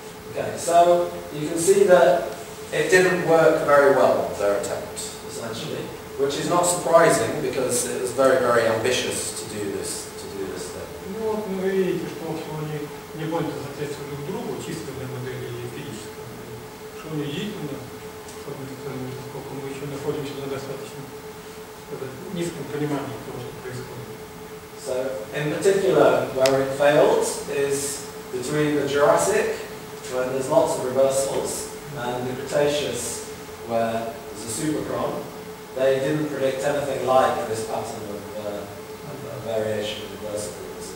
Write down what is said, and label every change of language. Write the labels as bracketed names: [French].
[English] Okay, so you can see that it didn't work very well, their attempt, essentially, which is not surprising because it was very, very ambitious to do this thing. [Russian] Ну вот вы видите, что они не больно соответствуют друг другу, чисто для модели и эмпирической модели. Что они действительно, поскольку мы еще находимся на достаточно низком понимании того, что происходит. [English] So, in particular, where it failed is between the Jurassic, where there's lots of reversals, and the Cretaceous, where there's a superchron. They didn't predict anything like this pattern of variation in reversal frequency.